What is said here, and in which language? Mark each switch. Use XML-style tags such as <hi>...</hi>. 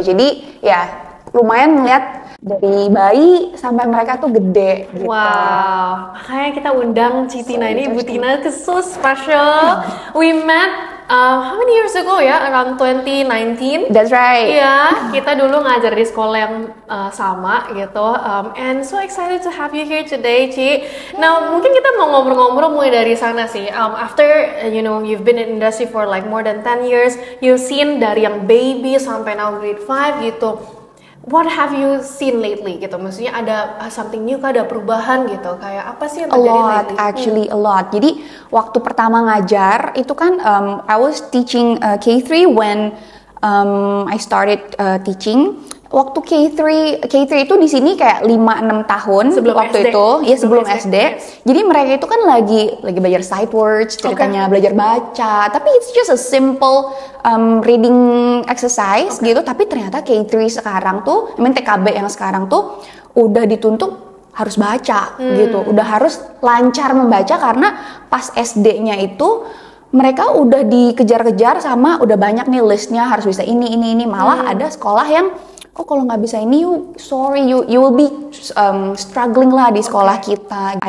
<id>Jadi ya lumayan ngeliat dari bayi sampai mereka tuh gede gitu. Wow, makanya kita undang Citina ini, Ibu Tina,</id> <en>it's so special. We met how many years ago ya? Around 2019. That's right.</en> <id>Iya, kita dulu ngajar di sekolah yang sama gitu.</id> <en>And so excited to have you here today, Ci.</en> <id>Now, mungkin kita mau ngobrol-ngobrol mulai dari sana sih.</id> <en>After you've been in industry for like more than 10 years, you've seen</en> <id>dari yang</id> <en>baby</en> <id>sampai</id> <en>now grade 5 gitu. What have you seen lately gitu?</en> <id>Maksudnya ada</id> <en>something new,</en> <id>ada perubahan gitu? Kayak apa sih yang terjadi</id> <en>lately? Actually a lot.</en> <id>Jadi waktu pertama ngajar itu kan</id> <en>I was teaching K3 when I started teaching.</en> <id>Waktu K3 itu di sini kayak 5-6 tahun sebelum waktu SD. itu, ya sebelum SD.</id> <en>Yes.</en> <id>Jadi mereka itu kan lagi belajar sight words, ceritanya belajar baca, tapi</id> <en>it's just a simple reading exercise</en> <id>gitu. Tapi ternyata K3 sekarang tuh, TKB yang sekarang tuh udah dituntut harus baca gitu, udah harus lancar membaca karena pas SD-nya itu mereka udah dikejar-kejar sama udah banyak nih listnya harus bisa ini malah ada sekolah yang kalau nggak bisa ini</id> <en>you will be struggling</en> <id>lah di sekolah kita.</id>